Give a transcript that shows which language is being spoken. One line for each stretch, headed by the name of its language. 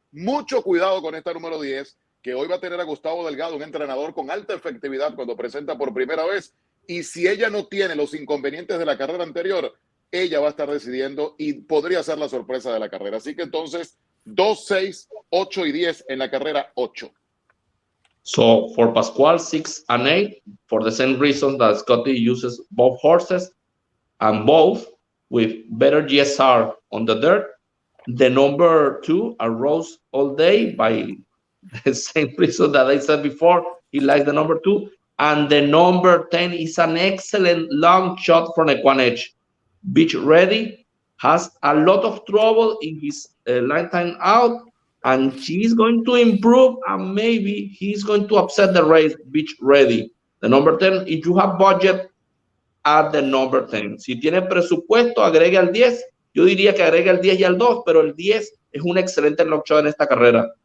Spanish: Mucho cuidado con esta número 10, que hoy va a tener a Gustavo Delgado, un entrenador con alta efectividad cuando presenta por primera vez. Y si ella no tiene los inconvenientes de la carrera anterior, ella va a estar decidiendo y podría ser la sorpresa de la carrera. Así que entonces 2, 6, 8 y 10 en la carrera 8.
English: So for Pascual, 6 and 8, for the same reason that Scotty uses both horses and both with better GSR on the dirt. The number 2 arose all day by the same reason that I said before. He likes the number 2. And the number 10 is an excellent long shot from EquinEdge. Beach ready, has a lot of trouble in his line time out, and she's going to improve, and maybe he's going to upset the race. Beach ready. The number 10, if you have budget, add the number 10.
Spanish: Si tiene presupuesto, agregue al 10. Yo diría que agregue al 10 y al 2, pero el 10 es un excelente long shot en esta carrera.